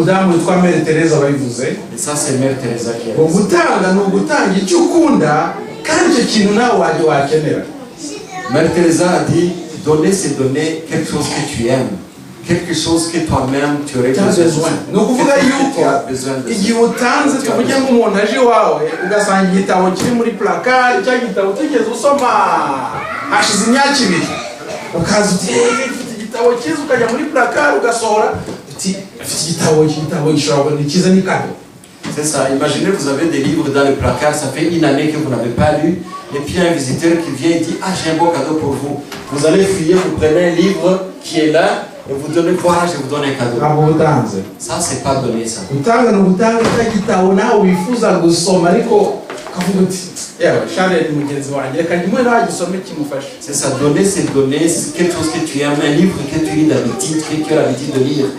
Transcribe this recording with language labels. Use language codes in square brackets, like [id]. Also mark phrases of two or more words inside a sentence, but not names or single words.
[fr] Et ça c'est Mère Teresa qui a dit. Mère Teresa a dit, donner c'est donner quelque chose que tu aimes. Quelque chose que toi-même tu aurais besoin. [rw] Donc vous voyez que igihe utanze tuvuge ngo umuntu aje wawe ugasanga igitabo kiri muri placard cya gitabo kigeze usoma hashize imyaka ibiri ukaza uti ufite igitabo cyiza ukajya muri placard ugasohora uti ufite igitabo gishobora ni cyiza ni kado. [fr] C'est ça, imaginez vous avez des livres dans le placard, ça fait une année que vous n'avez pas lu, et puis un visiteur qui vient et dit, ah j'ai un beau cadeau pour vous. Vous allez fouiller, vous prenez un livre qui est là, et vous donnez, voilà, je vous donne un cadeau. Ça, c'est pas donner ça. C'est ça, donner, c'est donner quelque chose que tu aimes, un livre que tu lis d'habitude, que tu as l'habitude de lire.